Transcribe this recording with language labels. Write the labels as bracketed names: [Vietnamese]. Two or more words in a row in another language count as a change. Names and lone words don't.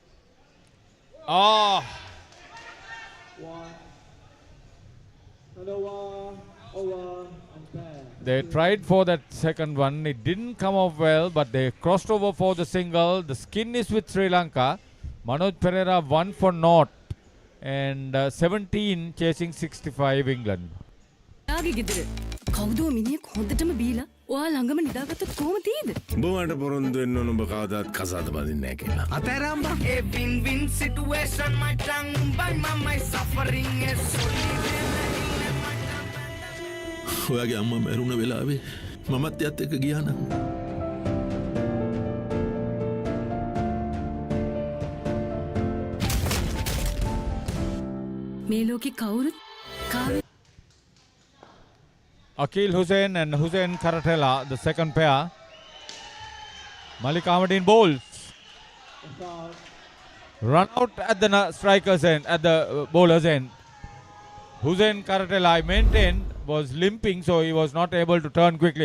[English] 1. Another over and pair. They tried for that second one. It didn't come off well, but they crossed over for the single. The skin is with Sri Lanka. Manoj Pereira 1 for naught. And 17 chasing 65 England. [Sinhala] යාගේ ගෙදර කවුදෝ මිනිහෙක් හොඳටම බීලා ඔයා ළඟම නිදාගත්තොත් කොහොම තියෙද? බොමට පොරොන්දු වෙන්න ඕන ඔබ කවදාත් කසාද බඳින්නේ නැහැ කියලා. අතෑරම්බා. [English] A win-win situation, my tongue by my suffering is [Sinhala] ඔයාගේ අම්මා මැරුණ වෙලාවේ මමත් එයත් එක්ක ගියා නම් මේ ලෝකේ කවුරුත් කාවේ [English] Akil Hussain and Hussain Karatela, the second pair. Malik Ahmadin bowls. Run out at the striker's end, at the bowler's end. Hussain Karatela, I maintained, was limping, so he was not able to turn quickly.